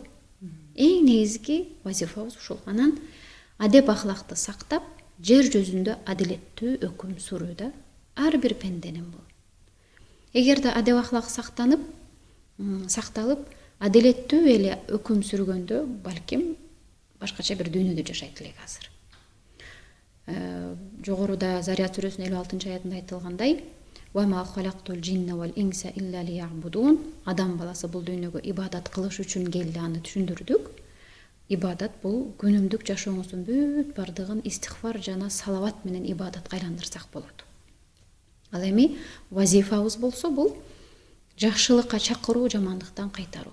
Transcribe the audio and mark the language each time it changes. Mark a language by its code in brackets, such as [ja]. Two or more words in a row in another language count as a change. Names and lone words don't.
[ky] Эң негизги вазифабыз ушул. Анан адеп ахлакты сактап, жер жүзүндө адилеттүү өкүм сүрүүдө ар бир пенденин бул. Эгерде адеп ахлак сакталып, адилеттүү эле өкүм сүргөндө, балким башкача бир дүйнөдө жашайт элек азыр. Жогоруда Зарият сүрөсүнүн 56-аятында айтылгандай: [ar] "وما خلقت الجن والإنس إلا ليعبدون." [ky] Адам баласы бул дүйнөгө ибадат кылыш үчүн келди, аны түшүндүрдүк. Ибадат бул күнүмдүк жашооңуздун бүт бардыгын истигфар жана салават менен ибадатка айландырсак болот. Ал эми вазифабыз болсо бул жакшылыкка чакыруу, жамандыктан кайтаруу.